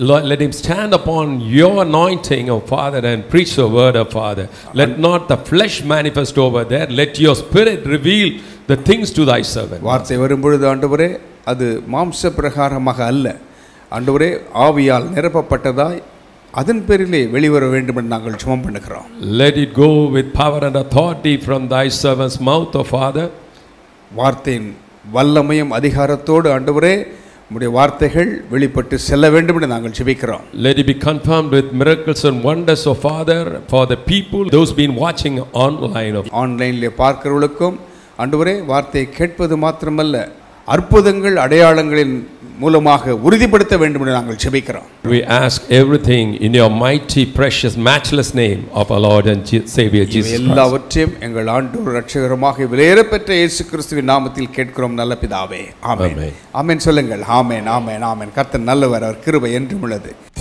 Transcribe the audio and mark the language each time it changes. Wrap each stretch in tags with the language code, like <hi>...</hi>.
<en>Let him stand upon your anointing, O Father, and preach the word, O Father. Let not the flesh manifest over there. Let your spirit reveal the things to thy servant.</en> <ta>வார்த்தை வரும்பொழுது ஆண்டவரே அது மாம்ச பிரகாரமாக அல்ல, ஆண்டவரே ஆவியால் நிரப்பப்பட்டதாய் அதன் பேரிலே வெளிவர வேண்டும் என்று நாங்கள் ஜெபம் பண்ணுகிறோம்.</ta> <en>Let it go with power and authority from thy servant's mouth, O Father.</en> <ta>வார்த்தையின் வல்லமையும் அதிகாரத்தோடு ஆண்டவரே உம்முடைய வார்த்தைகள் வெளிப்பட்டு செல்ல வேண்டும் என்று நாங்கள் ஜெபிக்கிறோம்.</ta> <en>Let it be confirmed with miracles and wonders, O Father, for the people those been watching online.</en> <ta>ஆன்லைனிலே பார்க்கிறவர்களுக்கும் ஆண்டவரே வார்த்தையை கேட்பது மாத்திரமல்ல, அற்புதங்கள் அடையாளங்களின் மூலமாக உறுதிப்படுத்த வேண்டும் என்று நாங்கள் ஜெபிக்கிறோம்.</ta> <en>We ask everything in your mighty, precious, matchless name of our Lord and Savior Jesus Christ.</en> <ta>எல்லாவற்றையும் எங்கள் ஆண்டவர் இரட்சகருமாக விலையேறப்பெற்ற இயேசு கிறிஸ்துவின் நாமத்தில் கேட்கிறோம் நல்ல பிதாவே. ஆமென். ஆமென் சொல்லுங்கள். ஆமென் ஆமென் ஆமென். கர்த்தர் நல்லவர், அவர் கிருபை என்றும் உள்ளது.</ta>